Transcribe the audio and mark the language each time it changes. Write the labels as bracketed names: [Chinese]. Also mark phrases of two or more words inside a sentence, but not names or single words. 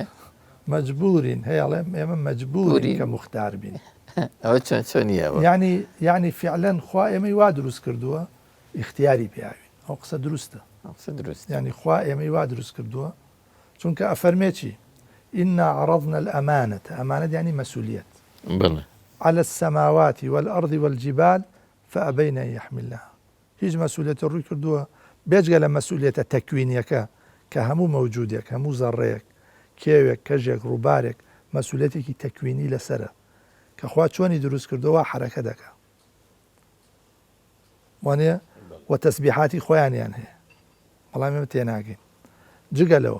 [Central Kurdish] مەجبورین هەیەڵێم ئێمە مەجبورین کە مختار بین. ئەوە چۆنیەوە؟ یعنی فعلەن خوا ئێمەی وا دروست کردووە اختیاری پیاوین، ئەو قسە دروستە. یعنی خوا ئێمەی وا دروست کردووە، چونکە ئەفەرمێ چی؟ [Arabic] ئینا عەرەضنا الئەمانەة، [Central Kurdish] ئەمانەت یعنی مەسئولیەت، [Arabic] على السماوات والأرض والجبال فأبين أن يحملنها. [Central Kurdish] هیچ مەسئولیەتی ڕووی کردووە بێجگە لە مەسئولیەتە تەکوینیەکە کە هەموو مەوجودێک، هەموو زەڕەیەک، کێوێک، کەژێک، ڕووبارێک مەسئولیەتێکی تەکوینی لەسرە کە خوا چۆنی دروست کردووە حرەکە دەکا. وانە و تەسبیحاتی خۆیانیان هەیە، بەڵام ئێمە تێناگەین جگە لەوە.